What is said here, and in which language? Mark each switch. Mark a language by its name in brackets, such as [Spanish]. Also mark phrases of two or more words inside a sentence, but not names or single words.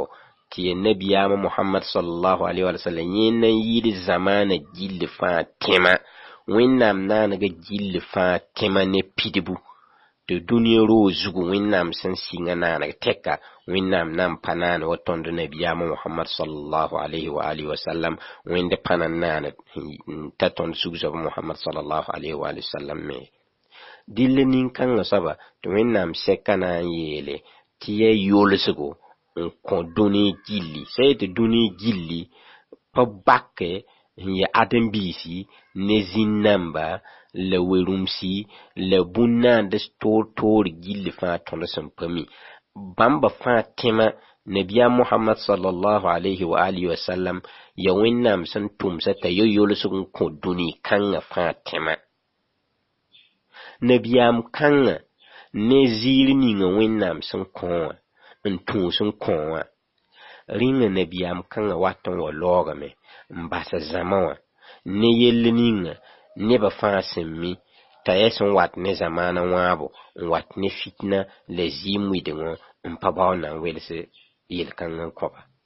[Mossi] tɩ ya nabiyaamã Muhammad [Arabic] صلى الله عليه وسلم [Mossi] yẽ na n yɩɩd zamaana gill fãa tẽma, wẽnnaam naanega gill fãa tẽma ne pidbu tɩ dũniyã roog zugu wẽnnaam sẽn sɩngã naaneg tɛka wẽnnaam na n pa naane wa tõnd nabiyaamã Muhammad [Arabic] صلى الله عليه وعلى آله وسلم [Mossi] wẽnd pa na n naane t'a tõnd sug-soaba Muhammad [Arabic] صلى الله عليه وعلى آله وسلم [Mossi] me. dɩll nin-kãngã soaba tɩ wẽnnaam sɛka na n yeele tɩ ya yolsgo n kõ dũni gilli. sã yetɩ dũni gilli pa bake n ya ãdem-biisi ne zĩn-namba la werumsi la bũn-naands toor gilli fãa tõnd sẽn pa mi. bãmba fãa tẽma nabiyaam Muhammad [Arabic] صلى الله عليه وعلى آله وسلم [Mossi] ya wẽnnaam sẽn tʋmsa t'a ya yolsg n kõ dũni kãngã fãa tẽma. nabiyaam kãngã ne ziir ninga wẽnnaam sẽn kõ wã n tũus n kõ wã rĩngã nabiyaam kãngã wat n wa laoogame n bas zãma wã ne yell ninga nebã fãa sẽn mi t'a ya sẽn wat ne zamaana wãabo n wat ne fitna la zɩɩm wɩdngã n pa bao na n wels yel-kãngã n kõba.